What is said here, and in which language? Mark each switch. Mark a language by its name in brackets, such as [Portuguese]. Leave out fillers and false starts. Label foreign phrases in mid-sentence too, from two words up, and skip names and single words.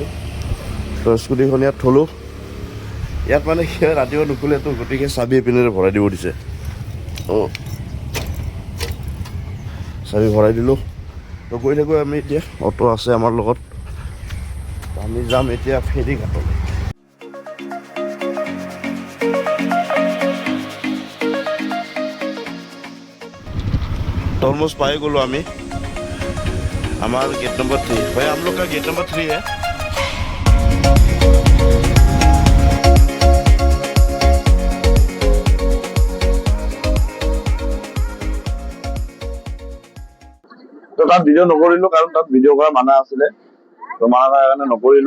[Assamese] তো স্কুটিখন ইয়াত থলোঁ। ইয়াত কি হয়, ৰাতিপুৱা নুখুলেতো, গতিকে চাবি এপিনেৰে ভৰাই দিব দিছে। অঁ, চাবি ভৰাই দিলোঁ। তো গৈ থাকোঁ আমি এতিয়া। অটো আছে আমাৰ লগত। আমি যাম এতিয়া ফেৰী ঘাটলৈ। ऑलमोस्ट পাই গ'লোঁ আমি আমাৰ [English] gate number 3. [Hindi] भाई हम लोग का [English] gate number 3 [Hindi] है। [Assamese] তো তাত ভিডিও নকৰিলো কাৰণ তাত ভিডিও কৰা মানা আছিলে। তো মানা থকাৰ কাৰণে নকৰিলো।